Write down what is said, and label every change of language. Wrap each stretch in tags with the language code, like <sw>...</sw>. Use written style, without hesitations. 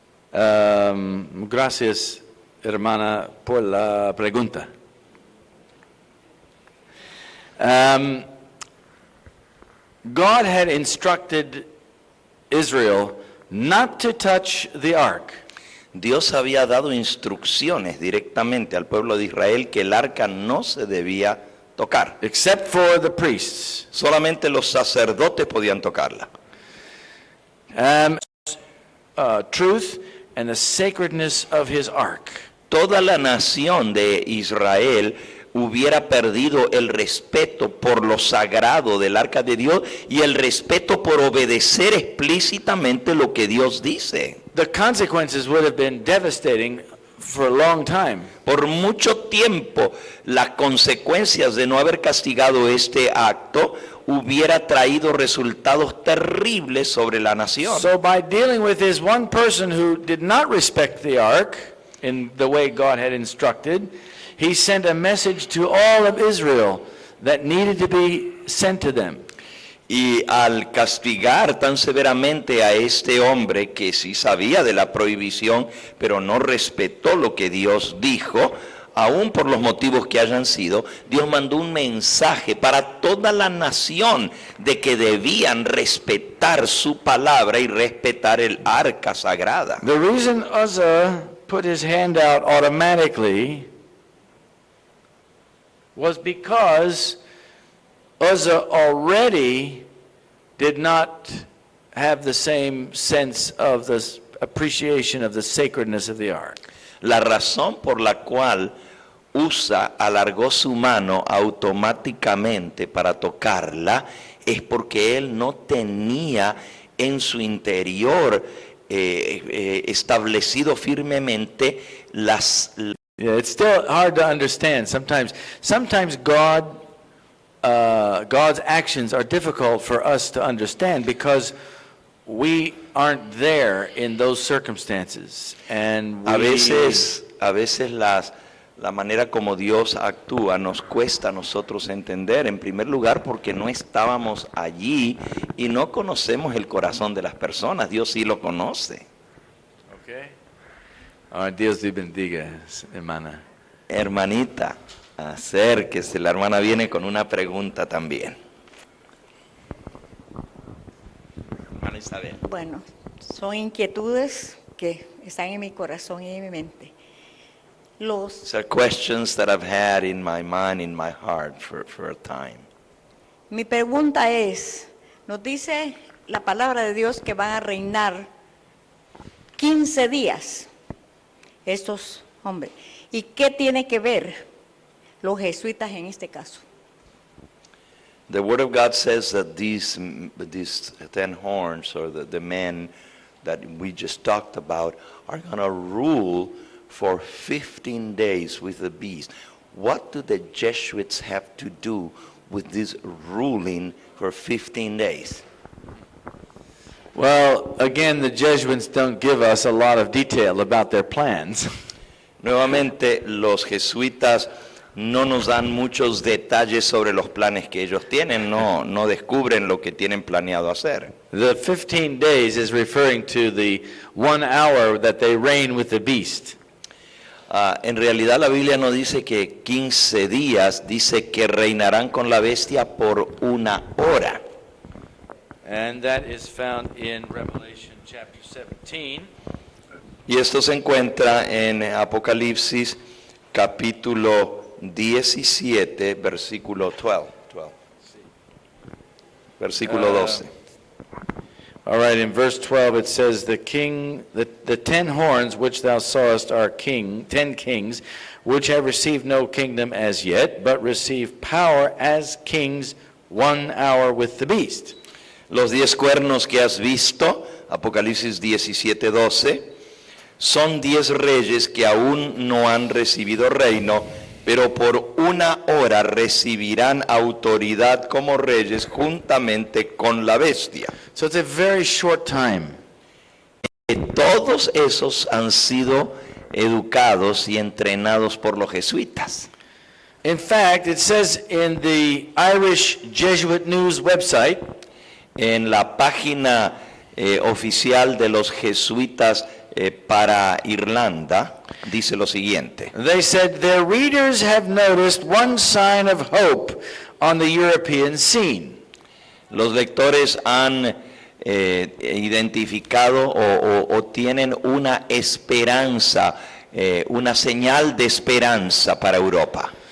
<es>Gracias, hermana, por la pregunta.</es> <en>God had instructed Israel not to touch the ark.</en> <es>Dios había dado instrucciones directamente al pueblo de Israel que el arca no se debía tocar.</es> <en>Except for the priests.</en> <es>Solamente los sacerdotes podían tocarla.</es> <en>Truth and the sacredness of his ark.</en> <es>Toda la nación de Israel hubiera perdido el respeto por lo sagrado del arca de Dios y el respeto por obedecer explícitamente lo que Dios dice.</es> <en>The consequences would have been devastating for a long time.</en> <es>Por mucho tiempo, las consecuencias de no haber castigado este acto hubiera traído resultados terribles sobre la nación.</es> <en>So by dealing with this one person who did not respect the ark in the way God had instructed, he sent a message to all of Israel that needed to be sent to them.</en> <es>Y al castigar tan severamente a este hombre que sí sabía de la prohibición, pero no respetó lo que Dios dijo, aún por los motivos que hayan sido, Dios mandó un mensaje para toda la nación de que debían respetar su palabra y respetar el arca sagrada.</es> <en>The reason Uzzah put his hand out automatically was because Uzzah already did not have the same sense of the appreciation of the sacredness of the ark.</en> <es>La razón por la cual Usa alargó su mano automáticamente para tocarla es porque él no tenía en su interior establecido firmemente las...</es> <en>Yeah, it's still hard to understand. Sometimes God's actions are difficult for us to understand because we aren't there in those circumstances. And</en> <es>A veces la manera como Dios actúa nos cuesta a nosotros entender, en primer lugar porque no estábamos allí y no conocemos el corazón de las personas. Dios sí lo conoce. Okay. Dios te bendiga, hermana. Hermanita, acérquese, la hermana viene con una pregunta también. Hermana Isabel. Bueno, son inquietudes que están en mi corazón y en mi mente.</es> <en>These are questions that I've had in my mind, in my heart for a time.</en> <es>Mi pregunta es, nos dice la palabra de Dios que van a reinar 15 días estos hombres. ¿Y qué tiene que ver los jesuitas en este caso?</es> <en>The Word of God says that these 10 horns, or the men that we just talked about, are going to rule for 15 days with the beast. What do the Jesuits have to do with this ruling for 15 days? Well, again, the Jesuits don't give us a lot of detail about their plans.</en> <es>Nuevamente, los jesuitas no nos dan muchos detalles sobre los planes que ellos tienen, no descubren lo que tienen planeado hacer.</es> <en>The 15 days is referring to the 1 hour that they reign with the beast.</en> <es>En realidad la Biblia no dice que 15 días, dice que reinarán con la bestia por 1 hora.</es> <en>And that is found in Revelation chapter 17.</en> <es>Y esto se encuentra en Apocalipsis capítulo 17, versículo 12. Versículo 12.</es> <en>All right, in verse 12 it says, the 10 horns which thou sawest are 10 kings, which have received no kingdom as yet, but receive power as kings 1 hour with the beast.</en> <es>Los 10 cuernos que has visto, Apocalipsis 17, 12, son 10 reyes que aún no han recibido reino, pero por 1 hora recibirán autoridad como reyes juntamente con la bestia.</es> <en>So it's a very short time.</en> <es>Todos esos han sido educados y entrenados por los jesuitas.</es> <en>In fact, it says in the Irish Jesuit News website,</en> <es>En la página oficial de los jesuitas para Irlanda, dice lo siguiente.</es> <en>they said their readers have noticed one sign of hope on the European scene.</en> <es>Los lectores han identificado o tienen una esperanza, una señal de esperanza para Europa.</es>